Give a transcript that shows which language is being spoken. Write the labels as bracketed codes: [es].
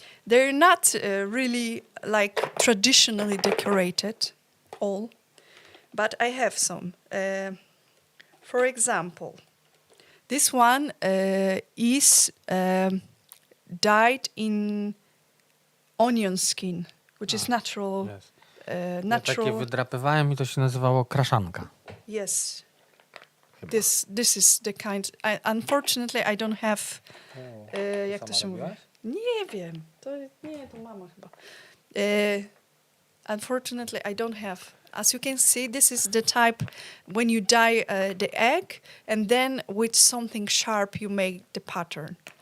[en] They're not really like traditionally decorated, all, but I have some. For example, This one is dyed in onion skin, which is natural. [pl] Yes. Ja takie [en] Natural. [pl] wydrapywałem i to się nazywało kraszanka. [en] Yes. [pl] Chyba. [en] This is the kind. Unfortunately, I don't have. [pl] Jak to się mówi? Nie wiem. To mama chyba. [en] Unfortunately, I don't have. As you can see, this is the type when you dye the egg, and then with something sharp you make the pattern.